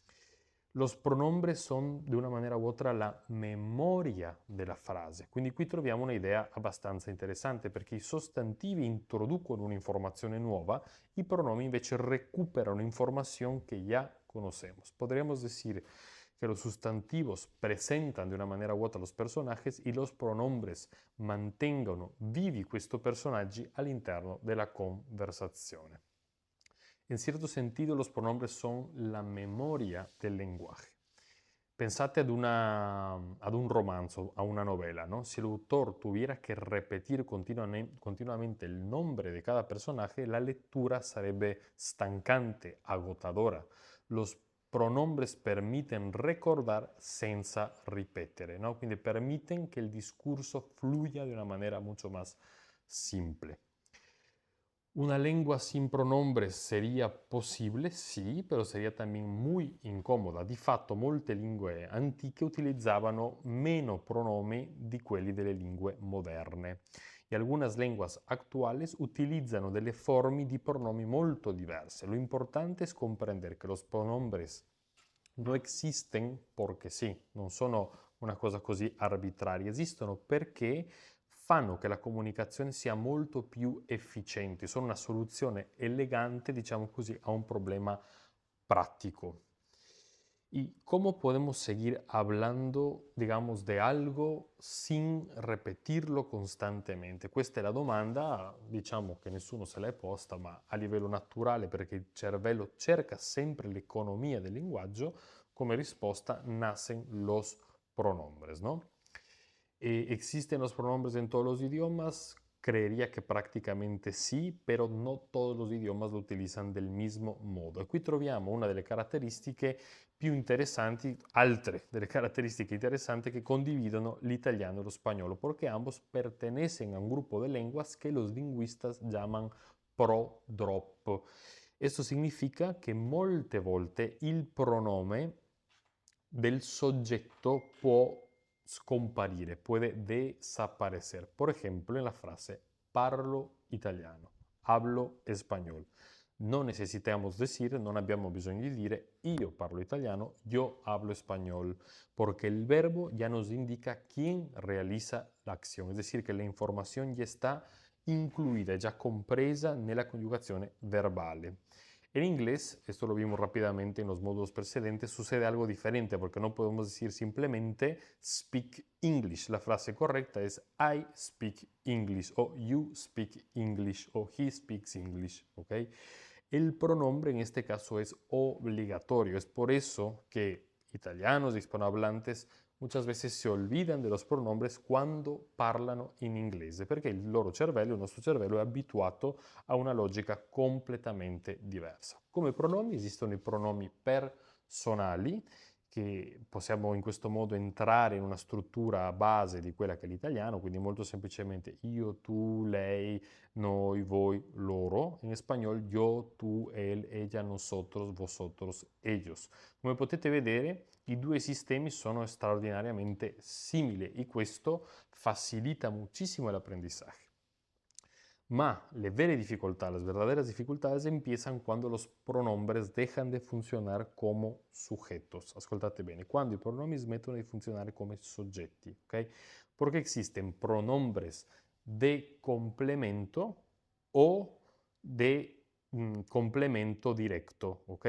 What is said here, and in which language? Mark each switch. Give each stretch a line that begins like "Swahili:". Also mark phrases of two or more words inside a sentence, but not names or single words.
Spanish: Los pronombres son de una manera u otra la memoria
Italian: della frase, quindi qui troviamo un'idea abbastanza interessante perché i sostantivi introducono un'informazione nuova, i pronomi invece
Spanish: recuperan información que ya conocemos. Podríamos decir que los sustantivos presentan de una manera u otra los personajes y los pronombres
Italian: mantengono vivi questi personaggi all'interno della conversazione.
Spanish: En cierto sentido, los pronombres son la memoria del lenguaje.
Italian: Pensate ad un romanzo,
Spanish: a una novela, ¿no? Si el autor tuviera que repetir continuamente el nombre de cada personaje, la lectura
Italian: sarebbe stancante,
Spanish: agotadora. Los pronombres permiten recordar
Italian: senza ripetere,
Spanish: ¿no? Quindi permiten que el discurso fluya de una manera mucho más simple. Una lengua sin pronombres sería posible,
Italian: sì, però
Spanish: sería también muy incómoda.
Italian: Di fatto molte lingue antiche utilizzavano meno pronomi di quelli delle lingue moderne. E
Spanish: algunas lenguas actuales
Italian: utilizzano delle forme di pronomi molto diverse.
Spanish: Lo importante es comprender que los pronombres no existen porque
Italian: sì, non sono una cosa così arbitraria, esistono perché fanno che la comunicazione sia molto più efficiente, sono una soluzione elegante, diciamo così,
Spanish: a un problema práctico. ¿Y cómo podemos seguir hablando, digamos, de algo sin repetirlo costantemente?
Italian: Questa è la domanda, diciamo che nessuno se l'è posta, ma a livello naturale, perché il cervello cerca sempre l'economia del linguaggio, come risposta
Spanish: nacen los pronombres, ¿no? ¿Existen los pronombres en todos los idiomas? Creería que prácticamente
Italian: sì, però
Spanish: no todos los idiomas lo utilizan del mismo modo.
Italian: E qui troviamo una delle caratteristiche più interessanti, altre delle caratteristiche interessanti che condividono l'italiano e lo spagnolo,
Spanish: porque ambos pertenecen a un grupo de lenguas que los lingüistas llaman prodrop. Esto significa
Italian: che molte volte il pronome del soggetto può scomparire,
Spanish: puede desaparecer. Por ejemplo, en la frase
Italian: parlo italiano,
Spanish: hablo español.
Italian: non necessitiamo dire, non abbiamo bisogno di dire io parlo italiano,
Spanish: yo hablo español, porque el verbo ya nos indica quién realiza la acción, es decir, que la información ya está incluida, ya
Italian: compresa nella conjugazione verbale.
Spanish: En inglés, esto lo vimos rápidamente en los módulos precedentes, sucede algo diferente porque no podemos decir simplemente
English: speak English.
Spanish: La frase correcta es
English: I speak English
Spanish: o
English: you speak English
Spanish: o
English: he speaks English,
Spanish: ¿ok? El pronombre en este caso es obligatorio. Es por eso que italianos, hispanohablantes, muchas veces si olvidan de los pronombres
Italian: quando parlano in inglese, perché il loro cervello, il nostro cervello è abituato a una logica completamente diversa. Come pronomi esistono i pronomi personali, che possiamo in questo modo entrare in una struttura base di quella che è l'italiano, quindi molto semplicemente io, tu, lei, noi, voi, loro. In spagnolo
Spanish: yo, tu, él, ella, nosotros, vosotros, ellos.
Italian: Come potete vedere, i due sistemi sono straordinariamente simili e questo facilita
Spanish: muchísimo el aprendizaje.
Italian: Ma le vere
Spanish: dificultades, las verdaderas dificultades empiezan cuando los pronombres dejan de funcionar como sujetos.
Italian: Ascoltate bene, quando i pronomi smettono di funzionare come soggetti, ok?
Spanish: Porque existen pronombres de complemento o de complemento directo, ok?